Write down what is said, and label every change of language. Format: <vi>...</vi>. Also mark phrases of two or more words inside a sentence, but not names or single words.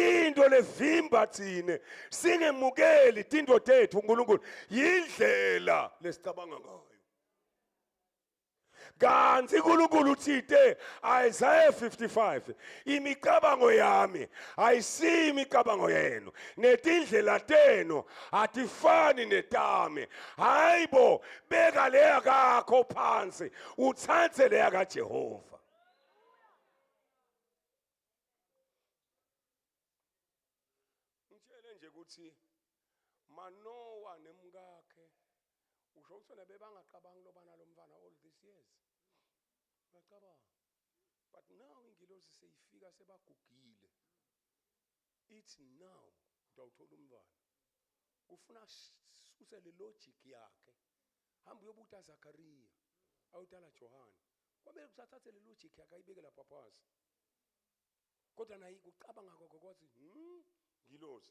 <ss>into levimba thine singemukeli tinto tethu uNkulunkulu yindlela lesicabanga ngayo. Kanti uNkulunkulu uthite Isaiah 55 imicabango yami ayisiyo imicabango yenu netindlela tenu atifani netami. Hayibo beka leya kakho phansi uthathe leya kaJehova. Ngitshele nje ukuthi Manoa nemkakhe usho ukuthi bona bebangaqabangi lobana lo mfana</ss> <en>all these years.</en> <ss>Ngiyacabanga.</ss> <en>But now</en> <ss>ingilosi seyifika sebagugile.</ss> <en>It's now</en> <ss>utawuthola umntwana. Ufuna usele logic yakhe. Hamba uyobuta Zakaria, awutala Johana. Kwabe kusathathe le logic yakhe ayibeke lapha phansi. Kodwa nayi kucabanga kwakho kwathi, ngilosi.</ss>